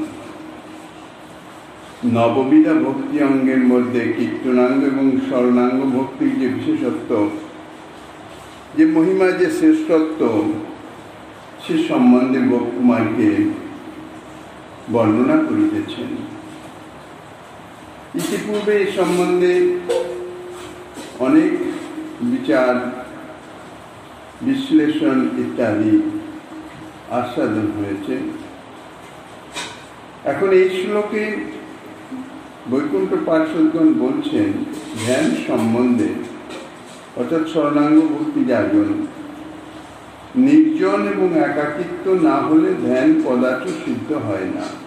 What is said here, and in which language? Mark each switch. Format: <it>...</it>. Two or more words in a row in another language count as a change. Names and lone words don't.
<bn>নববিধা ভক্তি অঙ্গের মধ্য কীর্তনাঙ্গ এবং শরণাঙ্গ ভক্তির যে বিশেষত্ব যে মহিমা যে শ্রেষ্ঠত্ব সে সম্বন্ধে গোপকুমার কে বর্ণনা করিতেছেন। इतिपूर्वे এই সম্বন্ধে অনেক বিচার বিশ্লেষণ ইত্যাদি আস্বাদন হয়েছে। এখন এই শ্লোকে বৈকুণ্ঠ পার্ষদগণ বলছেন ধ্যান সম্বন্ধে, অর্থাৎ শরণাঙ্গ ভক্তি যাজন নির্জন এবং একাকিত্ব না হলে ধ্যান কদাচ সিদ্ধ হয় না।</bn>